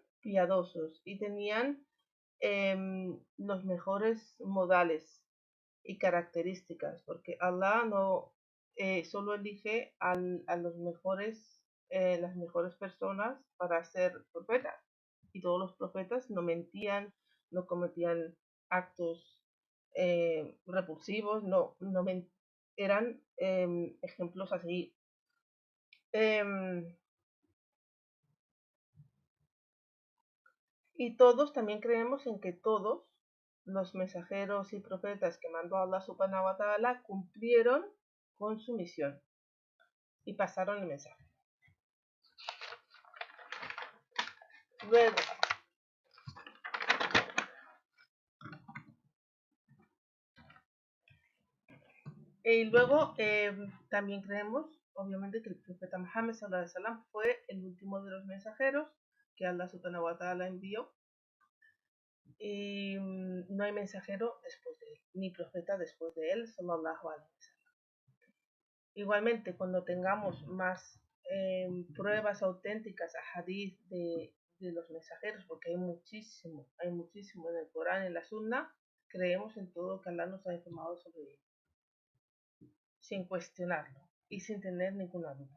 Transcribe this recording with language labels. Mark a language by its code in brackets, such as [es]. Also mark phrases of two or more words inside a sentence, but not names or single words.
[es] piadosos y tenían los mejores modales y características, porque Allah no solo elige a los las mejores personas para ser profetas, y todos los profetas no mentían, no cometían actos repulsivos, eran ejemplos a seguir. Y todos también creemos en que todos los mensajeros y profetas que mandó Allah [ar] سبحانه وتعالى [es] cumplieron con su misión y pasaron el mensaje. Luego también creemos, obviamente, que el profeta Muhammad [ar] صلى الله عليه وسلم [es] fue el último de los mensajeros que Allah [ar] سبحانه وتعالى [es] envió. Y no hay mensajero después de él, ni profeta después de él, [ar] صلى الله عليه وسلم. [es] Igualmente, cuando tengamos más pruebas auténticas a hadith de los mensajeros, porque hay muchísimo en el Corán, en la Sunna, creemos en todo lo que Allah nos ha informado sobre él, sin cuestionarlo y sin tener ninguna duda.